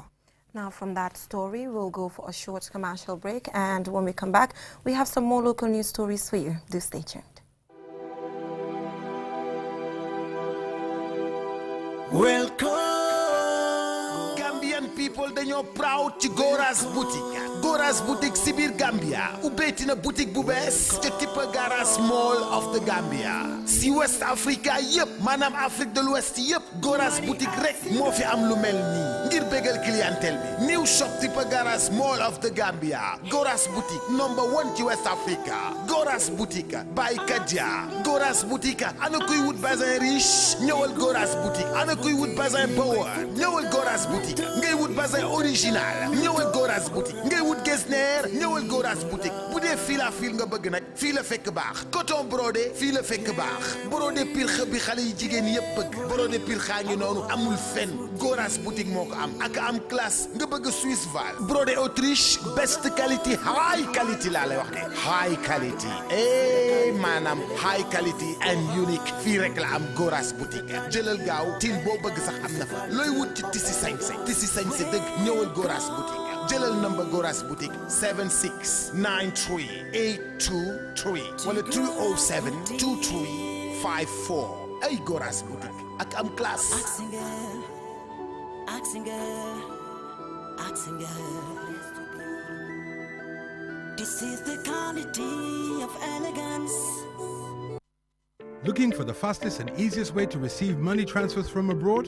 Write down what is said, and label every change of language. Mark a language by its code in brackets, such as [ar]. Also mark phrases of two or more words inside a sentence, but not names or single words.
[en] Now from that story, we'll go for a short commercial break, and when we come back, we have some more local news stories for you. Do stay tuned. Welcome, Gambian people. [wo] dañoo proud ci Gora's boutique. Gora's boutique si biir Gambia ubbeeti na boutique bu bees ca Tippa Garage Mall of the Gambia si [en] West Africa [wo] yëpp maanaam [fr] Afrique de l'Ouest [wo] yëpp Gora's boutique rek moo fi am lu mel nii ngir bégal clientèle bi. [en] New shop Tippa Garage Mall of the Gambia. Gora's boutique number 1 ci West Africa. Gora's boutique by Kadia. [wo] Gora's boutique ana kuy wut bazin riche ñëwal Gora's boutique. ana kuy wut bazin bower ñëwal Gora's boutique. ngay wut bazin original ñëwal Gora's boutique. ngay wut Getzner ñëwal Gora's boutique. bu dee [fr] fil à fil [wo] nga bëgg nag fii la fekk baax. [fr] coton brodé [wo] fii la fekk baax. brodé pir bi xale yi jigéen yëpp bëgg. brodé pir xaa ngi noonu amul fenn. Gora's boutique moo ko am ak am classe nga bëgg Swiss Val. [fr] brodé Autriche [en] best quality high quality [wo] laa lay wax de. [en] high quality [wo] maanaam [en] high quality and unique [wo] fii rek la am Gora's boutique. jëlal gaaw til boo bëgg sax am na fa. looy wut ci tisi sañse dëgg ñëwal Gora's boutique. jëlal number Gora's boutique 76938223 wala 3072354 ay Gora's boutique ak am classe. [en] This is the quality of elegance. Looking for the fastest and easiest way to receive money transfers from abroad?